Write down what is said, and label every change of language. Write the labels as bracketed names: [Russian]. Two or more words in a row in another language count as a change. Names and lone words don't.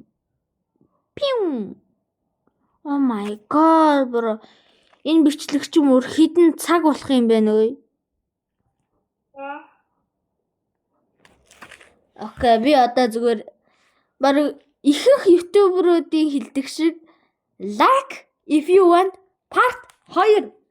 [English] Пиум. Oh my god bro. [Mongolian] Энэ бичлэг ч юм уу хідэн цаг болох юм байна уу? Окей, би одоо зүгээр баг ихэнх ютуберуудын хэлдэг шиг [English] like if you want part 2